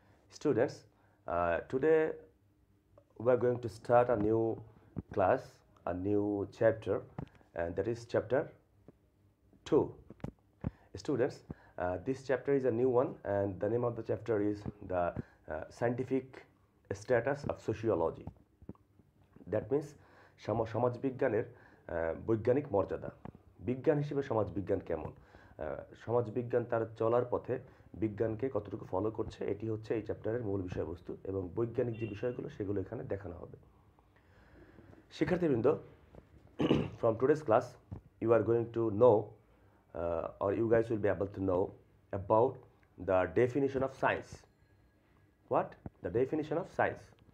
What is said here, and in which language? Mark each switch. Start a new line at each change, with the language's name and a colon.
English: Students, today we are going to start a new class, a new chapter, and that is chapter 2. Students, this chapter is a new one, and the name of the chapter is the scientific status of sociology. That means
Bangla: সমাজবিজ্ঞানের বৈজ্ঞানিক মর্যাদা। বিজ্ঞান হিসেবে সমাজবিজ্ঞান কেমন, সমাজবিজ্ঞান তার চলার পথে বিজ্ঞানকে কতটুকু ফলো করছে, এটি হচ্ছে এই চ্যাপ্টারের মূল বিষয়বস্তু এবং বৈজ্ঞানিক যে বিষয়গুলো সেগুলো এখানে দেখানো হবে।
English: শিক্ষার্থীবৃন্দ, from today's class you are going to know or you guys will be able to know about the definition of science. What? The definition of science.